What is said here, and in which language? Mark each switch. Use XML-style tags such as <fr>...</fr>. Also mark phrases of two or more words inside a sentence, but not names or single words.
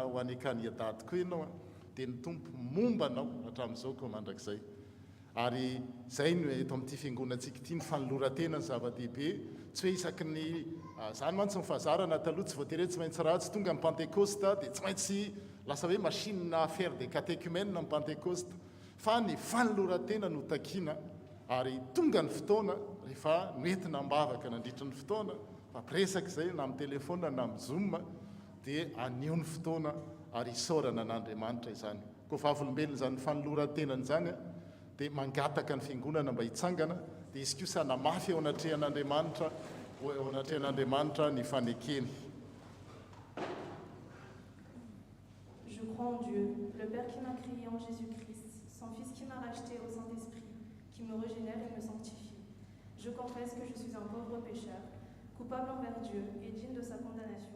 <mg>ho Anika ny adadiko ianao dia ny tompo momba anao hatramin'izao ko mandrakizay ary zay no eto amin'ity fiangonantsika ity ny fanoloran-tena ny zava-dehibe tsy hoe isaky ny zany mantsy ny fahazarana taloha tsy voatery tsy maintsy ratsy tonga amin'ny Pentecoste dia tsy maintsy lasa hoe</mg> <fr>machine affaire des catéchumènes</fr> <mg>amin'ny Pentecoste fa ny fanoloran-tena no takiana ary tonga ny fotoana rehefa noentina mbavaka nandritra ny fotoana fampiresaka izay na amin'ny telefona na amin'ny Zoom dia anio ny fotoana ary isaorana an'Andriamanitra izany koa fa avolombelona izany fanoloran-tenany izany dia mangataka ny fiangonana mba hitsangana dia izy kosa namafy eo anatrehan'Andriamanitra eo anatrehan'Andriamanitra ny fanekeny.</mg> <fr>Je crois en Dieu, le Père qui m'a créé en Jésus-Christ, son Fils qui m'a racheté au Saint-Esprit, qui me régénère et me sanctifie. Je confesse que je suis un pauvre pécheur, coupable envers Dieu et digne de sa condamnation.</fr>